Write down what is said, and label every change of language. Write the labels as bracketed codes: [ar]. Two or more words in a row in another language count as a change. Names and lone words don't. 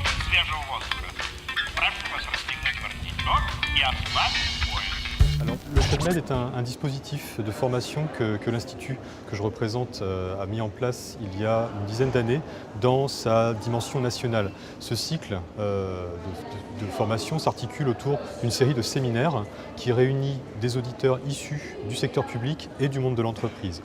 [ru] свежего воздуха. Прошу вас расстегнуть воротничок и ослабить пояс. [fr] Alors, le ChadMed est un dispositif de formation que l'Institut que je représente a mis en place il y a une dizaine d'années dans sa dimension nationale. Ce cycle de formation s'articule autour d'une série de séminaires qui réunit des auditeurs issus du secteur public et du monde de l'entreprise.